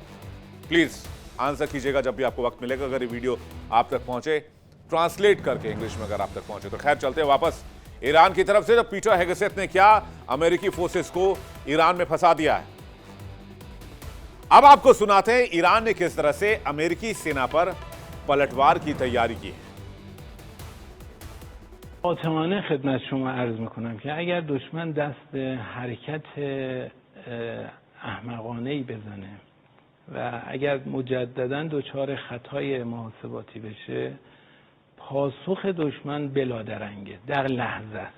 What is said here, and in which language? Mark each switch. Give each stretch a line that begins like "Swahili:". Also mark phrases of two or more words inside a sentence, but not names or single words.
English: please answer
Hindi: कीजिएगा जब भी आपको वक्त मिलेगा। अगर ये वीडियो आप तक पहुंचे, ट्रांसलेट करके इंग्लिश में अगर आप तक पहुंचे तो। खैर, चलते हैं वापस ईरान की तरफ से। तो पीटर हेगसेथ ने क्या अमेरिकी फोर्सेस को ईरान में फंसा दिया है, अब आपको सुनाते हैं ईरान ने किस तरह से अमेरिकी सेना पर पलटवार की तैयारी की है।
Persian: قاطعانه خدمت شما عرض میکنم که اگر دشمن دست حرکت احمقانه‌ای بزنه و اگر مجددا دچار خطای محاسباتی بشه، پاسخ دشمن بلادرنگه، در لحظه است.